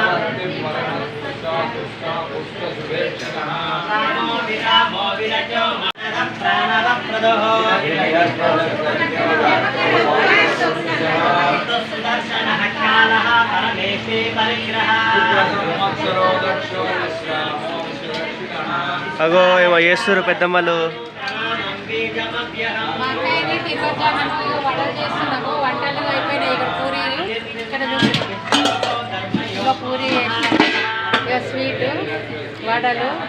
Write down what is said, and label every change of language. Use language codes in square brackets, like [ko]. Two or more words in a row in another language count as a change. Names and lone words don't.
[sa] रामो विरामो विरजो मनः प्राणवप्रदः सुदर्शनः कालः परमेशे परिग्रहः [te] అగో ఏమో చేస్తున్నారు పెద్దమ్మలు. వంటలు చేస్తున్నాము. వంటలు అయిపోయినాయి. ఇక్కడ పూరి, ఇక్కడ ఇంకా పూరి, ఇక స్వీట్, వడలు.